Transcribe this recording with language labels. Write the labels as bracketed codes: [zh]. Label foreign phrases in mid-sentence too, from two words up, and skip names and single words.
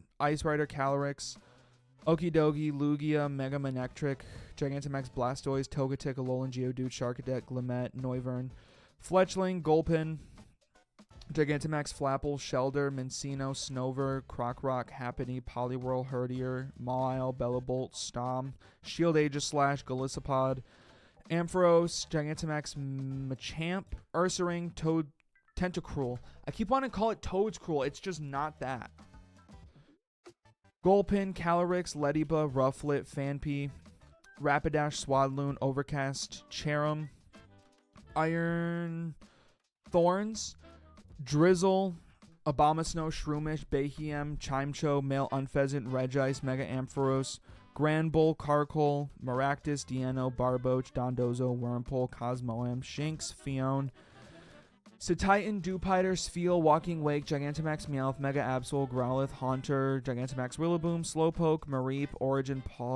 [en] Ice Rider, Calyrex, Okidogi, Lugia, Mega Manectric, Gigantamax, Blastoise, Togetic, Alolan Geodude, Sharkadet, Glimmet, Noivern, Fletchling, Gulpin, Gigantamax, Flapple, Shelder, Mincino, Snover, Crocroc, Happiny, Poliwhirl, Herdier, Mawile, Bellabolt, Stom, Shield Aegislash, Golisopod, Ampharos, Gigantamax, Machamp, Ursaring, Toad, Tentacruel. I keep wanting to call it Toad's Cruel. It's just not that. Gulpin, Calyrex, Lediba, Rufflet, Fanpy, Rapidash, Swadloon, Overcast, Cherum, Iron Thorns, Drizzle, Abomasnow, Shroomish, Bahiem, Chimecho, Male Unpheasant, Regice, Mega Ampharos, Grand Bull, Carkol, Maractus, Deano, Barboach, Dondozo, Wurmple, Cosmoem, Shinx, Fion, Cetitan, Dewpider, Spheal, Walking Wake, Gigantamax, Meowth, Mega Absol, Growlithe, Haunter, Gigantamax, Rillaboom, Slowpoke, Mareep, Origin, Paw,